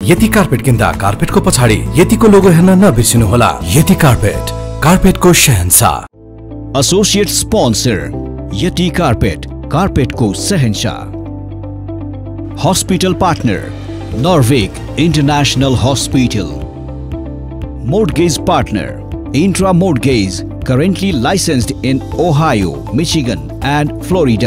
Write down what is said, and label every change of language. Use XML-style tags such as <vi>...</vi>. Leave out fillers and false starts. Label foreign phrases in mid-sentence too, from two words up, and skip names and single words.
<ne>यति कार्पेट किन्दा कार्पेटको पछाडि यतिको लोगो हेर्न नबिर्सिनुहोला। यति कार्पेट, कार्पेटको शहंशाह।</ne> <en>associate sponsor</en> <ne>यति कार्पेट, कार्पेटको शहंशाह।</ne> <en>Hospital partner Norvic International Hospital. Mortgage partner Intra Mortgage, currently licensed in Ohio, Michigan and Florida.</en>